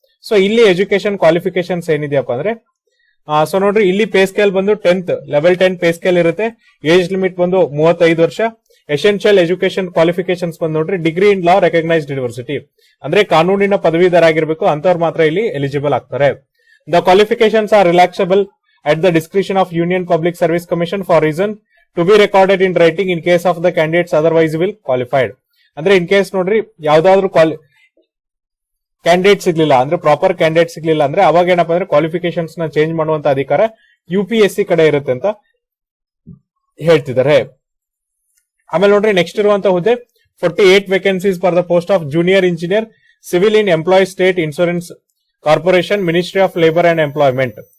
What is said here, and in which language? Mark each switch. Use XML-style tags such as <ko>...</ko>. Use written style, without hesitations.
<kn>So ಇಲ್ಲಿ education qualifications ಏನಿದೆಯಪ್ಪ ಅಂದ್ರೆ so ನೋಡ್ರಿ ಇಲ್ಲಿ ಪೇ ಸ್ಕೇಲ್ ಬಂದು 10th ಲೆವೆಲ್ 10 ಪೇ ಸ್ಕೇಲ್ ಇರುತ್ತೆ. ಏಜ್ ಲಿಮಿಟ್ ಬಂದು 35 ವರ್ಷ. ಎಸೆನ್ಷಿಯಲ್ ಎಜುಕೇಶನ್ ಕ್ವಾಲಿಫಿಕೇಶನ್ಸ್ ಬಂದು ನೋಡ್ರಿ</kn> <en>degree in law recognised university,</en> <kn>ಅಂದ್ರೆ ಕಾನೂನಿನ ಪದವೀಧರ ಆಗಿರ್ಬೇಕು, ಅಂತವ್ರು ಮಾತ್ರ ಇಲ್ಲಿ ಎಲಿಜಿಬಲ್ ಆಗ್ತಾರೆ.</kn> <en>The qualifications are relaxable at the discretion of Union Public Service Commission for reason to be recorded in writing in case of the candidates otherwise will qualified.</en> <kn>ಅಂದ್ರೆ in case ನೋಡ್ರಿ ಯಾವ್ದಾದ್ರು ಕ್ಯಾಂಡಿಡೇಟ್ ಸಿಗ್ಲಿಲ್ಲ ಅಂದ್ರೆ ಪ್ರಾಪರ್ ಕ್ಯಾಂಡಿಡೇಟ್ ಸಿಗ್ಲಿಲ್ಲ ಅಂದ್ರೆ ಅವಾಗ ಏನಪ್ಪಾ ಅಂದ್ರೆ ಕ್ವಾಲಿಫಿಕೇಶನ್ಸ್ ನ ಚೇಂಜ್ ಮಾಡುವಂತ ಅಧಿಕಾರ UPSC ಕಡೆ ಇರುತ್ತೆ ಅಂತ ಹೇಳ್ತಿದ್ದಾರೆ. ಆಮೇಲೆ ನೋಡ್ರಿ ನೆಕ್ಸ್ಟ್ ಇರುವಂತ ಹುದ್ದೆ</kn> <en>48 vacancies for the post of junior engineer civil in employees state insurance corporation, ministry of labour and employment.</en>